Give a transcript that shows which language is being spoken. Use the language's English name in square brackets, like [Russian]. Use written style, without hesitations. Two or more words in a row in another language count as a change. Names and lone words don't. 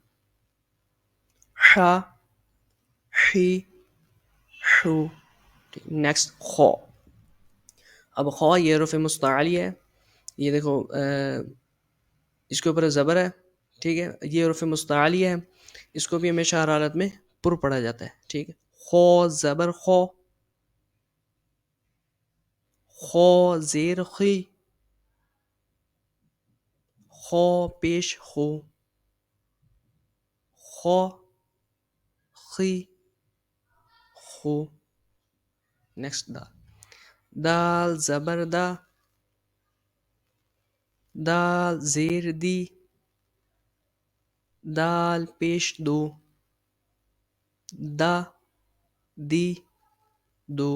[Arabic] ح حی حو. [Urdu] نیکسٹ خو. اب خو یہ حروف مستعلی ہے. یہ دیکھو اس کے اوپر زبر ہے. ٹھیک ہے, یہ حروف مستعلی ہے. اس کو بھی ہمیشہ ہر حالت میں پر پڑھا جاتا ہے. ٹھیک ہے, [Arabic] خو زبر خو. خو زیر خی. خو پیش خو. خو خی خو. [Urdu] نیکسٹ دال. دال زبر دا. [Arabic] دال زیر دی. دال پیش دو. دا دی دو.